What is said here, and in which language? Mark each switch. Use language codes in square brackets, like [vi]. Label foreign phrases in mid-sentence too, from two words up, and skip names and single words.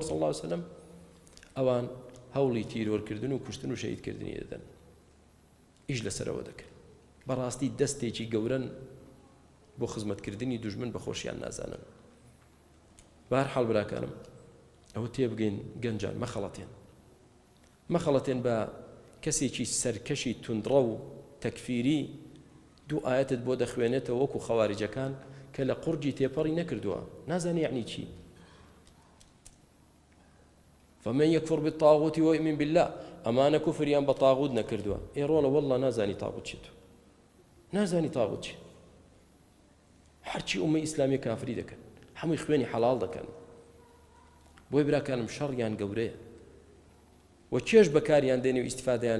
[ar] صلی الله علیه وسلم [ckb] ئەوان هەوڵی تیرۆرکردن و کوشتن و شەهیدکردنی دەدەن ئیش لەسەرەوە دەکەن بەڕاستی دەستێکی گەورەن بۆ خزمەتکردنی دوژمن بە خۆشیان نازانن بەهەرحاڵ براکانم ئەوە تێبگەین گەنجان مەخەڵەتێن بە کەسێکی سەرکەشی توندڕە و تەکفیری دوو ئاەتت بۆ دەخوێنێتەوە وەکو خەواریجەکان کە لە قورجی تێپەڕی نەکردووە نازانی یعنی چی [ar] فمن يكفر بالطاغوت ويؤمن بالله [ckb] ئەمانە کوفریان بە تاغوت نەکردووە ئێڕۆڵە وەڵڵا نازانی تاغوت چیت نازانی تاغوت چی هەرچی ئومەی ئیسلامی کافری دەکەن هەمووی خوێنی حەڵاڵ دەکەن بۆی براکانم شەڕیان گەورەیە و چێش بەکاریان دێنێ و ئیستیفادەیان